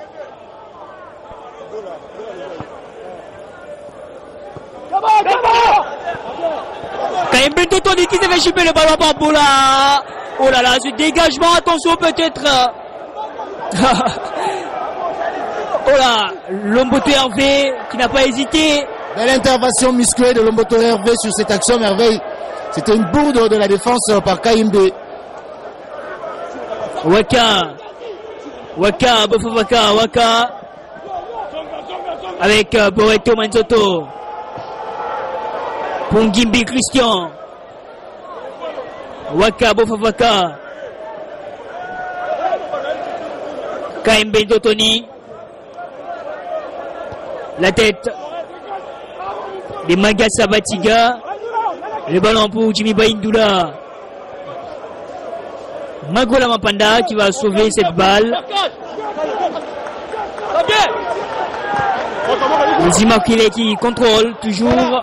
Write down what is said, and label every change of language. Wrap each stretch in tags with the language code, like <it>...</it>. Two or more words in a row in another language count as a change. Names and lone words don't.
<fr>Kaimbe Totoni qui devait chipper le ballon par Bola. Oh là là, ce dégagement, attention peut-être. Oh là, Lomboto Hervé qui n'a pas hésité. Belle intervention musclée de Lomboto Hervé sur cette action merveille. C'était une bourde de la défense par Kaimbe. Waka, Bofovaka, Waka. Avec Boreto Manzoto. Pongimbi Christian. Waka Bofovaka. Kaimbe Dotoni. La tête de Magasa Batiga. Le ballon pour Jimmy Baindoula. Magola Mapanda qui va sauver cette balle. Zimakile qui contrôle toujours.</fr>